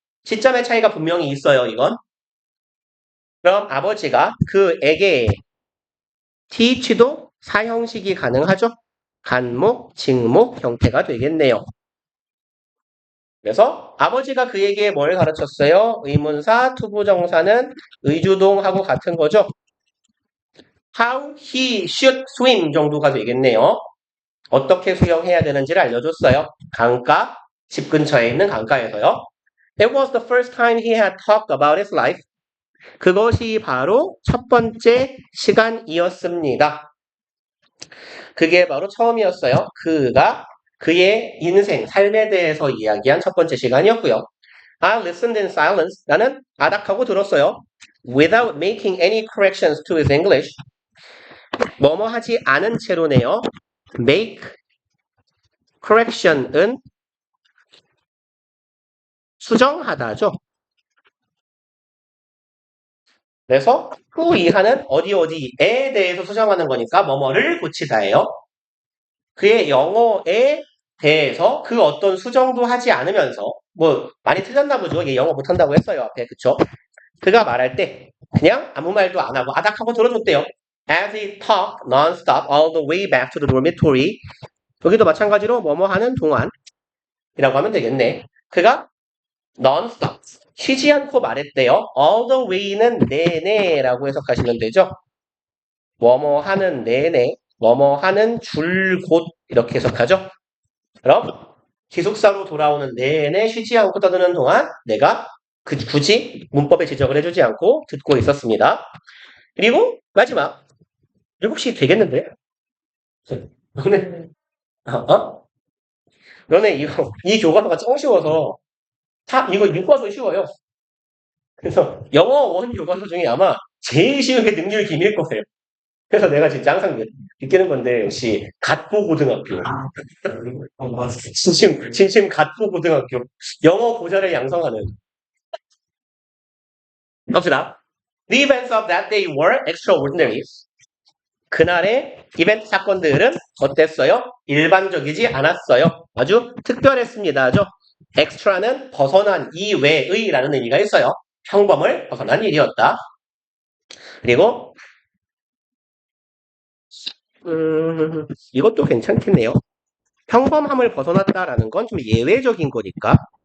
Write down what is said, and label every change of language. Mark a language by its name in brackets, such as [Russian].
[Korean] 시점의 차이가 분명히 있어요. 이건. 그럼 아버지가 그에게 teach도 사형식이 가능하죠? 간목, 직목 형태가 되겠네요. 그래서 아버지가 그에게 뭘 가르쳤어요? 의문사, 투부정사는 의주동하고 같은 거죠? [English] How he should swim [Korean] 정도가 되겠네요. 어떻게 수영해야 되는지를 알려줬어요. 강가, 집 근처에 있는 강가에서요. [English] It was the first time he had talked about his life. [Korean] 그것이 바로 첫 번째 시간이었습니다. 그게 바로 처음이었어요. 그가 그의 인생, 삶에 대해서 이야기한 첫 번째 시간이었고요. [English] I listened in silence. [Korean] 나는 아닥하고 들었어요. [English] Without making any corrections to his English. [Korean] 뭐뭐 하지 않은 채로네요. Make correction은 수정하다죠. 그래서 그 이하는 어디 어디에 대해서 수정하는 거니까 뭐뭐를 고치다예요. 그의 영어에 대해서 그 어떤 수정도 하지 않으면서 뭐 많이 틀렸나 보죠. 얘 영어 못한다고 했어요. 앞에 그쵸? 그가 말할 때 그냥 아무 말도 안 하고 아닥하고 들어줬대요. [English] As he talked non-stop all the way back to the dormitory. [Korean] 여기도 마찬가지로 뭐뭐 하는 동안이라고 하면 되겠네. 그가 non-stop 쉬지 않고 말했대요. All the way는 내내라고 해석하시면 되죠. 뭐뭐 하는 내내, 뭐뭐 하는 줄곧 이렇게 해석하죠. 그럼 기숙사로 돌아오는 내내 쉬지 않고 떠드는 동안 내가 굳이 문법에 지적을 해주지 않고 듣고 있었습니다. 그리고 마지막 7시 되겠는데? 너네 너네 이 교과서가 짱 쉬워서 이거 교과서 쉬워요. 그래서 영어 원 교과서 중에 아마 제일 쉬운 게 능률 기밀 거예요. 그래서 내가 진짜 항상 느끼는 건데 역시 갓보 고등학교 진심 갓보 고등학교 영어 고자를 양성하는 갑시다. [English] The events of that day were extraordinary. [Korean] 그날의 이벤트 사건들은 어땠어요? 일반적이지 않았어요. 아주 특별했습니다죠. extra는 벗어난 이외의라는 의미가 있어요. 평범을 벗어난 일이었다. 그리고 이것도 괜찮겠네요. 평범함을 벗어났다라는 건 좀 예외적인 거니까